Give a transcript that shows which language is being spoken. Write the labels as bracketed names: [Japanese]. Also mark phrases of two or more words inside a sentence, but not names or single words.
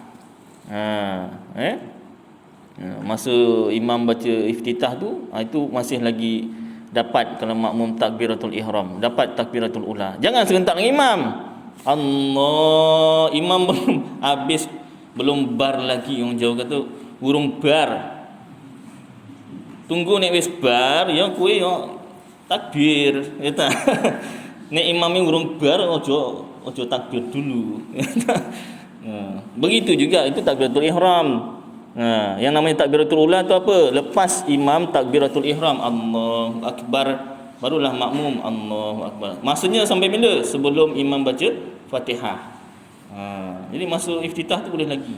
[Malay] Masa imam baca iftitah tu, itu masih lagi dapat kalau makmum takbiratul ihram, dapat takbiratul ula. Jangan serentak dengan imam. Allah, imam belum habis, belum bar lagi. Orang Jawa kata [Javanese] burung bar. Tunggu nek wis bar ya kowe yo takbir, [Malay] ya tak? [Javanese] Nek [Malay] imam ni [Javanese] burung bar ojo takbir dulu. [Malay] Begitu juga itu takbiratul ihram. Yang namanya takbiratul ula tu apa? Lepas imam takbiratul ihram, [Arabic] Allahu akbar, [Malay] barulah makmum [Arabic] Allahu akbar. [Malay] Masanya sampai bila? Sebelum imam baca Fatihah. Jadi masa iftitah tu boleh lagi.